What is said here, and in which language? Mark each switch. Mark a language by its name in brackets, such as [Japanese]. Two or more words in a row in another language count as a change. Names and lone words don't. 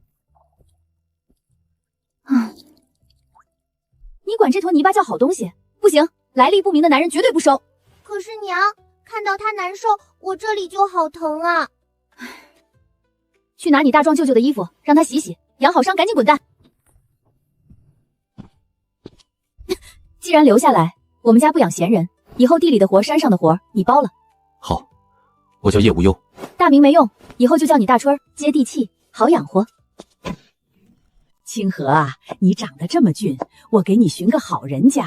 [Chinese] 你管這坨泥巴叫好東西？不行，來歷不明的男人絕對不收。可是娘，看到他難受，我這裡就好疼啊。去拿你大壯舅舅的衣服，讓他洗洗，養好傷，趕緊滾蛋。既然留下來，我們家不養閒人，以後地裡的活、山上的活，你包了。好，我叫葉無憂。大名沒用，以後就叫你大春兒，接地氣，好養活。清河啊，你長得這麼俊，我給你尋個好人家。